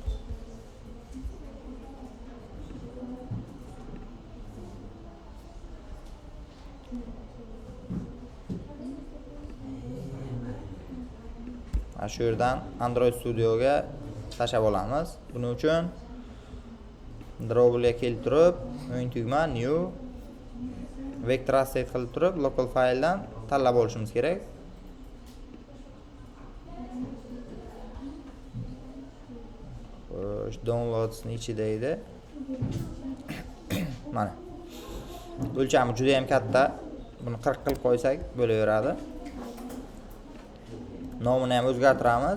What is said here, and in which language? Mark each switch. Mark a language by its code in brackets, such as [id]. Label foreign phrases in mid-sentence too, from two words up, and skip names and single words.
[uz] Shu yerdan Android Studioga tashlab olamiz. Buning uchun Draw'ga kelib turib, o'yin tugma [en] new vector asset [uz] qilib turib, local fayldan tanlab olishimiz kerak. Xo'sh, downloadsning ichida edi. Mana. O'lchami juda ham katta. Buni 40 qilib qo'ysak bo'laveradi. Nomini ham o'zgartiramiz.